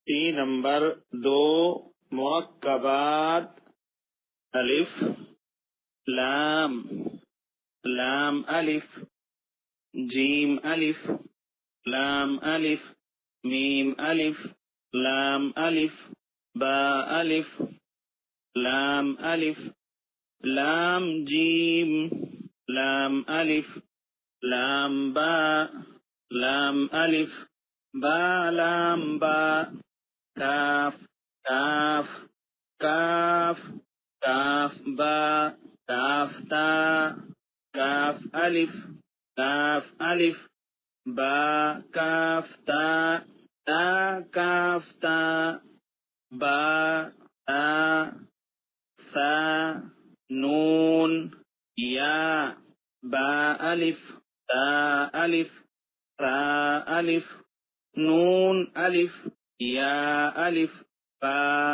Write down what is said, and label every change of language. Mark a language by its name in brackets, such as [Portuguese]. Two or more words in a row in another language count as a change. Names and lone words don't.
[Urdu] نمبر 2 مرکبات الف لام لام الف جیم الف لام الف میم الف لام الف با الف لام الف لام جیم لام الف لام با لام الف با لام با کاف کاف کاف کاف با کاف تا کاف الف با کاف تا تا کاف تا با تا ثا نون یا با الف تا الف ثا الف نون الف یا الف با